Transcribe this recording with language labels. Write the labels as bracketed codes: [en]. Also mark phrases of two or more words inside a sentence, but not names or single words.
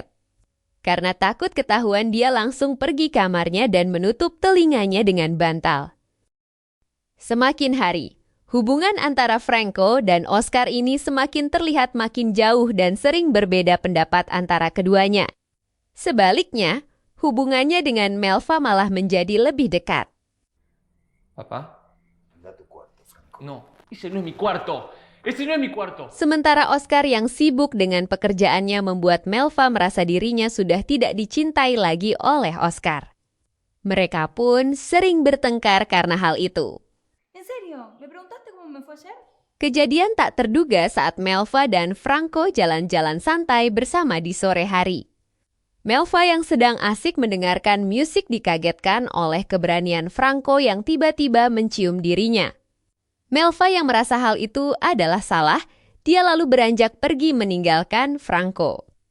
[id] Karena takut ketahuan, dia langsung pergi kamarnya dan menutup telinganya dengan bantal. Semakin hari, hubungan antara Franco dan Oscar ini semakin terlihat makin jauh dan sering berbeda pendapat antara keduanya. Sebaliknya, hubungannya dengan Melva malah menjadi lebih dekat. [es] ¿Papá? Anda a tu cuarto, Franco. No, ese no es mi cuarto. Ese no es mi cuarto. [id] Sementara Oscar yang sibuk dengan pekerjaannya membuat Melva merasa dirinya sudah tidak dicintai lagi oleh Oscar. Mereka pun sering bertengkar karena hal itu. [es] ¿En serio? ¿Me preguntaste cómo me fue ayer? [id] Kejadian tak terduga saat Melva dan Franco jalan-jalan santai bersama di sore hari. Melva yang sedang asik mendengarkan musik dikagetkan oleh keberanian Franco yang tiba-tiba mencium dirinya. Melva yang merasa hal itu adalah salah, dia lalu beranjak pergi meninggalkan Franco.